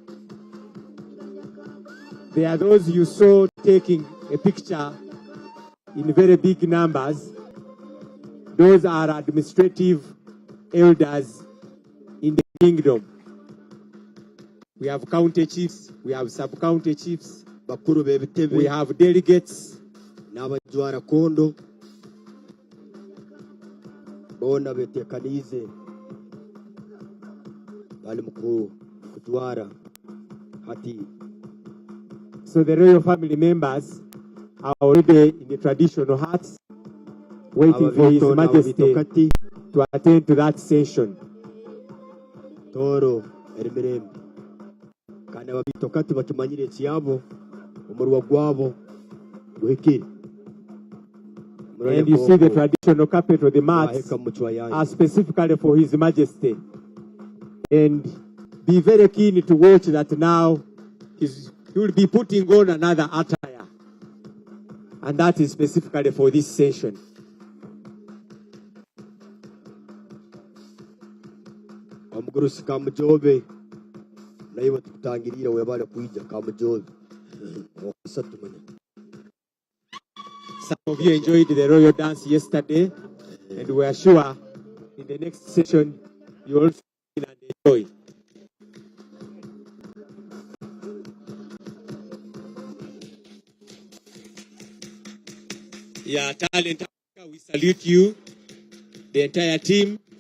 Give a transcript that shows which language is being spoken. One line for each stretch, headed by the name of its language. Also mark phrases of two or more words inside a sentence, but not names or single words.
English: There are those you saw taking a picture in very big numbers. Those are administrative elders in the kingdom. We have county chiefs, we have sub-county chiefs, we have delegates,
Tooro: n'abajwara kondo bona betekanize bali kujwara hati.
English: So the royal family members are already in the traditional huts, waiting for His Majesty to attend to that session.
Tooro: Toro erimirembe kana babitokati batumanyire kiyabo umurwa gwabo guhikire.
English: And you see the traditional carpet or the mats are specifically for His Majesty. And be very keen to watch that now he will be putting on another attire. And that is specifically for this session.
Tooro: Omugurusi kamujobe naiwe tutangirira webale kuija kamujobe.
English: Some of you enjoyed the royal dance yesterday, and we are sure in the next session you also will enjoy. Yeah, Talent Africa, we salute you, the entire team.